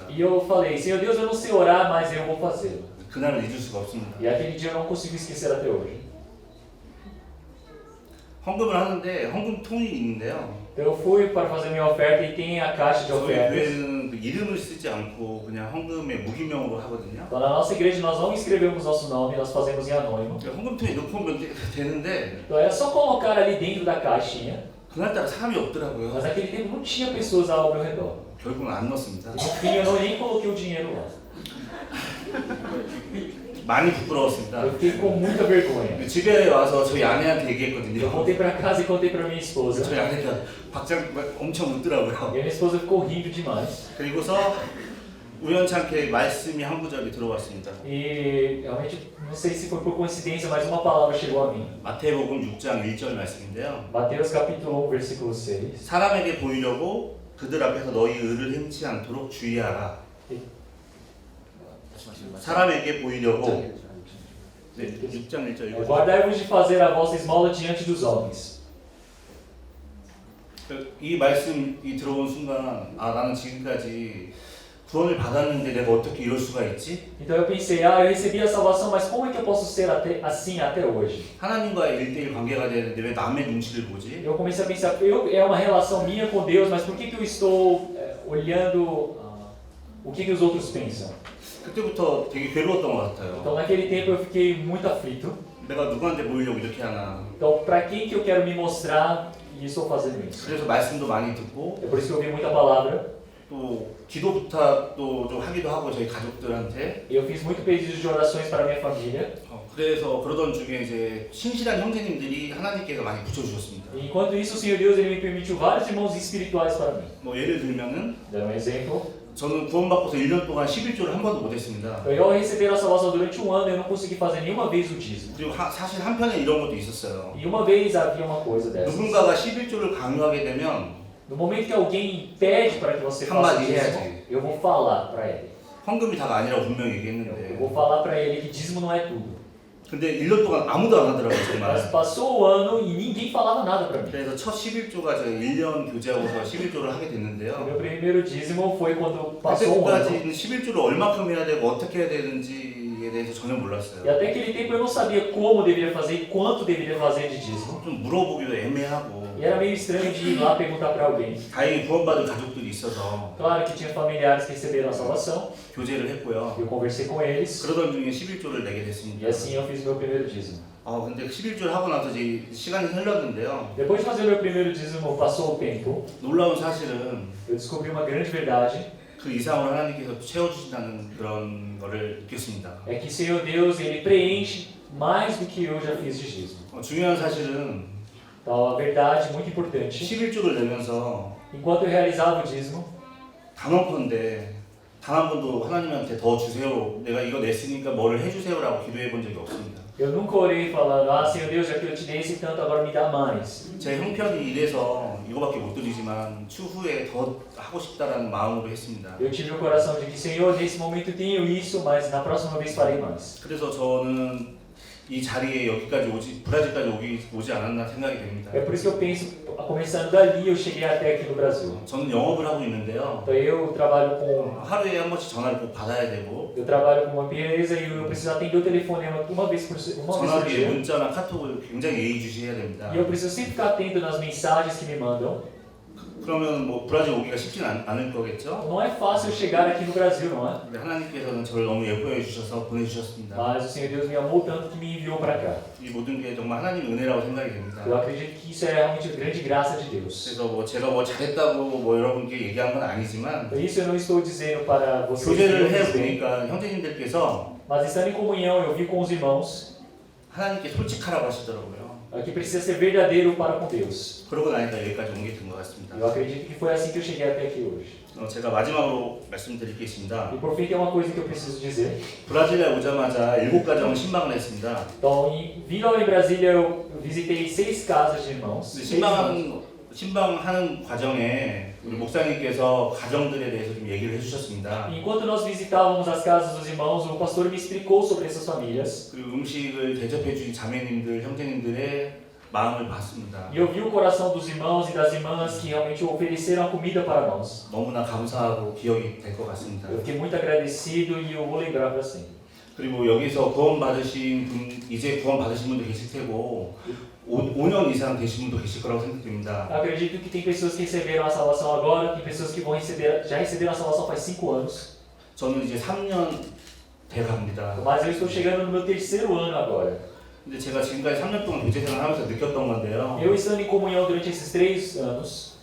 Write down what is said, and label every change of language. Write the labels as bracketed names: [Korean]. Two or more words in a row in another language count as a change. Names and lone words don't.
[Portuguese] E eu falei, Senhor Deus, eu não sei orar, mas eu vou fazê-lo. [Korean] 그날을 잊을 수가 없습니다. [Portuguese] E aquele dia eu não consigo esquecer até hoje. [Korean] 헌금을 하는데 헌금통이 있는데요. [Portuguese] Então eu fui para fazer minha oferta e tem a caixa de [Korean] 저희 [Portuguese] ofertas. [Korean] 교회는 그 이름을 쓰지 않고 그냥 헌금의 무기명으로 하거든요. [Portuguese] Então na nossa igreja nós não escrevemos nosso nome, nós fazemos em anônimo. [Korean] 그러니까 헌금통에 넣고 오면 되는데 [Portuguese] Então era só colocar ali dentro da caixinha, [Korean] 그날따라 사람이 없더라고요. [Portuguese] mas naquele tempo não tinha pessoas ao meu redor. [Korean] 결국은 안 넣었습니다. [Portuguese] E no fim eu não nem coloquei o dinheiro lá. [Korean] 많이 부끄러웠습니다. [Portuguese] Eu fiquei com muita vergonha. [Korean] 집에 와서 저희 아내한테 [Portuguese] Eu [Korean] 얘기했거든요. [Portuguese] voltei para casa e contei para minha esposa. [Korean] 저희 아내가 박장 엄청 웃더라고요. [Portuguese] E a minha esposa ficou rindo demais. [Korean] 그리고서 우연찮게 말씀이 한 구절이 들어왔습니다. [Portuguese] E realmente, não sei se foi por coincidência, mas uma palavra chegou a mim. [Korean] 마태복음 6장 1절 말씀인데요. [Portuguese] Mateus capítulo 1, versículo 6. [Korean] 사람에게 보이려고 그들 앞에서 너희 의를 행치 않도록 주의하라. 사람에게 보이려고 네, 6장 1절 이거. [Portuguese] Guardai-vos de fazer a vossa esmola diante dos homens. [Korean] 이 말씀이 들어온 순간 아 나는 지금까지 구원을 받았는데 내가 어떻게 이럴 수가 있지? [Portuguese] Então eu pensei, eu recebi a salvação, mas como é que eu posso ser assim até hoje? [Korean] 하나님과의 1대1 관계가 되는데 왜 남의 눈치를 보지? [Portuguese] Eu comecei a pensar, é uma relação minha com Deus, mas por que eu estou olhando o que os outros pensam? [Korean] 그때부터 되게 괴로웠던 것 같아요. [Portuguese] Então naquele tempo eu fiquei muito aflito. [Korean] 내가 누구한테 보이려고 이렇게 하나. [Portuguese] Então para quem que eu quero me mostrar e estou fazendo isso? [Korean] 그래서 말씀도 많이 듣고 [Portuguese] É por isso que eu ouvi muita palavra. [Korean] 또 기도 부탁도 좀 하기도 하고 저희 가족들한테. [Portuguese] Eu fiz muito pedidos de orações para minha família. [Korean] 그래서 그러던 중에 이제 신실한 형제님들이 하나님께서 많이 붙여주셨습니다. [Portuguese] E enquanto isso, o Senhor Deus ele me permitiu vários irmãos espirituais para mim. [Korean] 뭐 예를 들면은 [Portuguese] Dando um exemplo, [Korean] 저는 구원받고서 1년 동안 11조를 한 번도 못했습니다. [Portuguese] eu ao receber a salvação durante um ano, eu não consegui fazer nenhuma vez o dízimo. [Korean] 그리고 사실 한편에 이런 것도 있었어요. [Portuguese] E uma vez havia uma coisa dessas. [Korean] 누군가가 11조를 강요하게 되면 [Portuguese] No momento que alguém pede para que você faça o [Korean] 한마디 [Portuguese] dízimo, [Korean] 해야지. [Portuguese] eu vou falar para ele. [Korean] 헌금이 다가 아니라고 분명히 [Portuguese] Eu [Korean] 얘기했는데 [Portuguese] vou falar para ele que dízimo não é tudo. [Korean] 근데 1년 동안 아무도 안 하더라고요 [Portuguese] Mas [Korean] 정말. [Portuguese] passou o ano e ninguém falava nada para mim. [Korean] 그래서 첫 11조가 제가 1년 교제하고서 11조를 하게 [Portuguese] O [Korean] 됐는데요. [Portuguese] meu primeiro dízimo foi quando passou um ano. [Korean] 그때까지는 11조를 얼마큼 해야 되고 어떻게 해야 되는지에 대해서 전혀 [Portuguese] E [Korean] 몰랐어요. [Portuguese] até aquele tempo eu não sabia como deveria fazer e quanto deveria fazer de dízimo. [Korean] 좀 물어보기도 애매하고 [Portuguese] E era meio estranho de ir lá perguntar para alguém. [Korean] 다행히 구원받은 가족들이 있어서 [Portuguese] Claro que tinha familiares que receberam a salvação. [Korean] 교제를 했고요. [Portuguese] Eu conversei com eles. [Korean] 그러던 중에 11조를 내게 [Portuguese] E [Korean] 됐습니다. [Portuguese] assim eu fiz meu primeiro dízimo. [Korean] 근데 11조를 하고 나서 이제 시간이 흘렀는데요. [Portuguese] Depois de fazer meu primeiro dízimo, passou o tempo. [Korean] 놀라운 사실은 [Portuguese] Eu descobri uma grande verdade. [Korean] 그 이상으로 하나님께서 채워주신다는 그런 거를 느꼈습니다. [Portuguese] É que o Senhor Deus, Ele preenche mais do que eu já fiz de dízimo. [Korean] 중요한 사실은 [Portuguese] Então, a verdade muito importante. [Korean] 11조를 내면서 [Portuguese] Enquanto eu realizava o dízimo, [Korean] 단언컨대 단 한 번도 하나님한테 더 주세요. 내가 이거 냈으니까 뭐를 해주세요라고 기도해 본 적이 없습니다. [Portuguese] eu nunca orei falando, Senhor Deus, já que eu te dei esse tanto, agora me dá mais. [Korean] 제 형편이 이래서 이거밖에 못 드리지만 추후에 더 하고 싶다라는 마음으로 했습니다. [Portuguese] Eu tive o coração de que, Senhor, nesse momento eu tenho isso, mas na próxima vez farei mais. [Korean] 그래서 저는 이 자리에 여기까지 브라질까지 오지 않았나 생각이 됩니다. [Portuguese] É por isso que eu penso, começando dali, eu cheguei até aqui no Brasil. [Korean] 저는 영업을 하고 있는데요. [Portuguese] Então eu trabalho com [Korean] 하루에 한 번씩 전화를 꼭 받아야 되고 [Portuguese] Eu trabalho com uma empresa e eu preciso atender o telefonema uma vez por [Korean] 전화기에 [Portuguese] dia. [Korean] 문자나 카톡을 굉장히 예의주시해야 됩니다. [Portuguese] E eu preciso sempre ficar atento nas mensagens que me mandam. [Korean] 그러면 뭐 브라질 오기가 쉽진 않을 거겠죠? [Portuguese] Não é fácil chegar aqui no Brasil, não é? [Korean] 근데 하나님께서는 저를 너무 예뻐해 주셔서 보내주셨습니다. [Portuguese] Mas o Senhor Deus me amou tanto que me enviou para cá. [Korean] 이 모든 게 정말 하나님의 은혜라고 생각이 됩니다. [Portuguese] Eu acredito que isso é realmente grande graça de Deus. [Korean] 그래서 뭐 제가 뭐 잘했다고 뭐 여러분께 얘기한 건 아니지만 [Portuguese] Por isso eu não estou dizendo para vocês que [Korean] 교제를 [Portuguese] eu [Korean] 해 [Portuguese] fiz bem, [Korean] 보니까 형제님들께서 [Portuguese] mas estando em comunhão eu vi com os irmãos [Korean] 하나님께 솔직하라고 하시더라고요. [Portuguese] que precisa ser verdadeiro para com Deus. [Korean] 그러고 나니까 여기까지 오게 된 것 같습니다. [Portuguese] Eu acredito que foi assim que eu cheguei até aqui hoje. [Korean] 제가 마지막으로 말씀드릴 게 있습니다. [Portuguese] E por fim tem uma coisa que eu preciso dizer. [Korean] 브라질에 오자마자 7가정을 신방을 했습니다. [Portuguese] Então, vindo em Brasília, eu visitei 6 casas de irmãos. [Korean] 신방하는 과정에 우리 목사님께서 가정들에 대해서 좀 얘기를 해주셨습니다. [Portuguese] Enquanto nós visitávamos as casas dos irmãos, o pastor me explicou sobre essas famílias. [Korean] 그리고 음식을 대접해주신 자매님들, 형제님들의 마음을 봤습니다. [Portuguese] E eu vi o coração dos irmãos e das irmãs que realmente ofereceram a comida para nós. [Korean] 너무나 감사하고 기억이 될 것 같습니다. [Portuguese] Eu fiquei muito agradecido e eu vou lembrar para sempre. [Korean] 그리고 여기서 구원받으신 분, 이제 구원받으신 분도 계실 테고 5년 이상 되신 분도 계실 거라고 생각됩니다. [Portuguese] Acredito que tem pessoas que receberam a salvação agora, tem pessoas que vão receber, já receberam a salvação faz 5 anos. [Korean] 저는 이제 3년 돼 갑니다. [Portuguese] Mas eu estou chegando no meu 3º ano agora. [Korean] 근데 제가 지금까지 3년 동안 교제 생활하면서 느꼈던 건데요. [Portuguese] Eu estando em comunhão durante esses 3 anos,